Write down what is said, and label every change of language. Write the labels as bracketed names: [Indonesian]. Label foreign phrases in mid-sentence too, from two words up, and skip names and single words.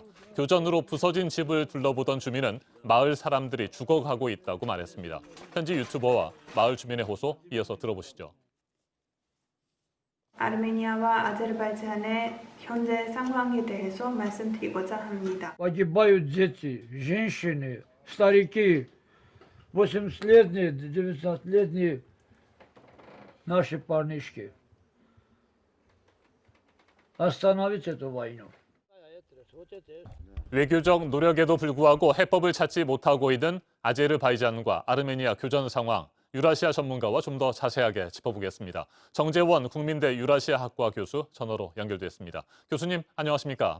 [Korean] 교전으로 부서진 집을 둘러보던 주민은 마을 사람들이 죽어가고 있다고 말했습니다. 현지 유튜버와 마을 주민의 호소 이어서 들어보시죠. 아르메니아와 아제르바이잔의 현재 상황에 대해서 말씀드리고자 합니다. [Russian] Погибают дети, женщины, старики, 80-летние, 19-летние наши парнишки. Остановить эту войну. [Korean] 외교적 노력에도 불구하고 해법을 찾지 못하고 있는 아제르바이잔과 아르메니아 교전 상황, 유라시아 전문가와 좀 더 자세하게 짚어보겠습니다. 정재원 국민대 유라시아학과 교수 전화로 연결됐습니다. 교수님, 안녕하십니까?